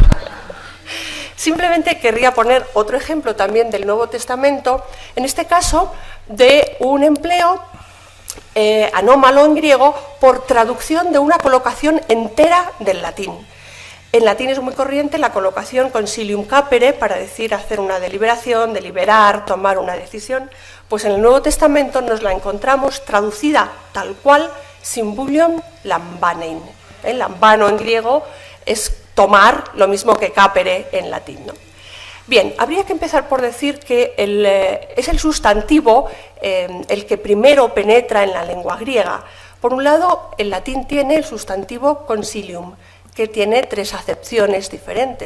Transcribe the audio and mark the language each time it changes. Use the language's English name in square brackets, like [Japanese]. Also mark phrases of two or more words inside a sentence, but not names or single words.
[Spanish] Simplemente querría poner otro ejemplo también del Nuevo Testamento, en este caso de un empleo anómalo en griego por traducción de una colocación entera del latín. En latín es muy corriente la colocación [Latin] consilium capere [Spanish] para decir hacer una deliberación, deliberar, tomar una decisión, pues en el Nuevo Testamento nos la encontramos traducida tal cual [Greek] συμβούλιον λαμβάνειν. [Spanish] Lambano en griego es tomar, lo mismo que capere en latín, ¿no? Bien, habría que empezar por decir que es el sustantivo el que primero penetra en la lengua griega. Por un lado, el latín tiene el sustantivo consilium, que tiene tres acepciones diferentes.